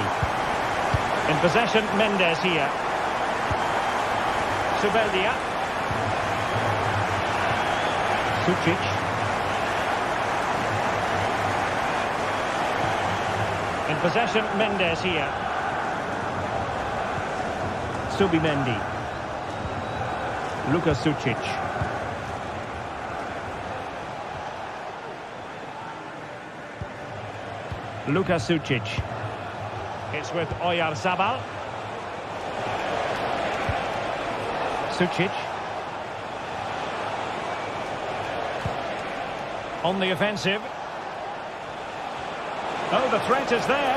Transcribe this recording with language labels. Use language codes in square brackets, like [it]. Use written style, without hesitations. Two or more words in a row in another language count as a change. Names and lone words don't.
[en] In possession, Mendes here. Subeldia. Sucic. In possession, Mendes here. Subimendi. Luka Sucic. Luka Sucic. It's with Oyarzabal. Sucic. On the offensive. Oh, the threat is there.